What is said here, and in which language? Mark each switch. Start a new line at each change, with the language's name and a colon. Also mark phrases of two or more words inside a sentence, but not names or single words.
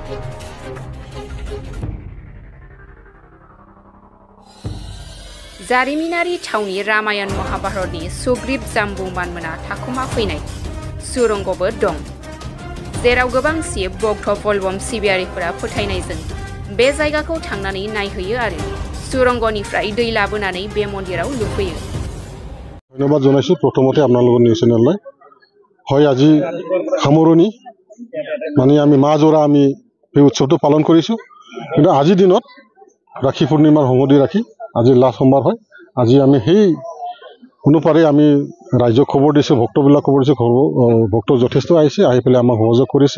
Bodo: जारिमिनारि थावनि रामायण महाभारतनि सुग्रीव जाम्बुमानमोना थाखुमा फैनाय सुरंगबो दं, जेराव गोबां शिव भक्त बलबम सिबियारिफोरा फोथायनायजों बे जायगाखौ थांनानै नायहैयो आरो सुरंगनिफ्राय दै लाबोनानै बे मन्दिराव लुफैयो।
Assamese: ধন্যবাদ জনাইছো প্ৰথমতে আপনালোকৰ নিউজ চেনেললৈ হয় আজি সামৰণি মানে আমি মাজৰা আমি এই উৎসৱটো পালন কৰিছো। কিন্তু আজিৰ দিনত ৰাখি পূৰ্ণিমাৰ সংগতি ৰাখি আজি লাষ্ট সোমবাৰ হয়। আজি আমি সেই অনুপাৰে আমি ৰাজ্যক খবৰ দিছো, ভক্তবিলাক খবৰ দিছো, ভক্ত যথেষ্ট আহিছে, আহি পেলাই আমাক সহযোগ কৰিছে।